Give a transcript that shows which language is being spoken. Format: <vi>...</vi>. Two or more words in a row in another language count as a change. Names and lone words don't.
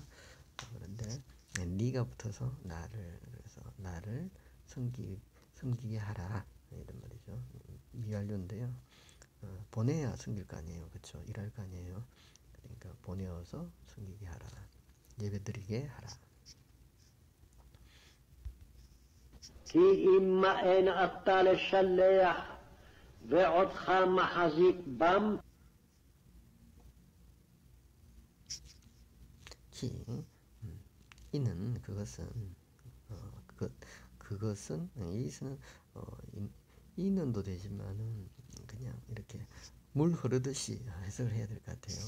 <ko>그런데 네가 붙어서 나를 섬기게 하라 이런 말이죠. 미완료인데요. 보내야 섬길 거 아니에요. 그렇죠? 일할 거 아니에요. 그러니까 보내어서 섬기게 하라. 예배드리게 하라.</ko> <he>כי אם מאן אתה לשלח ועודך מחזיק בם.</he> <ko>이는 그것은 이는 이는도 되지만은 그냥 이렇게 물 흐르듯이 해석을 해야 될 것 같아요.</ko>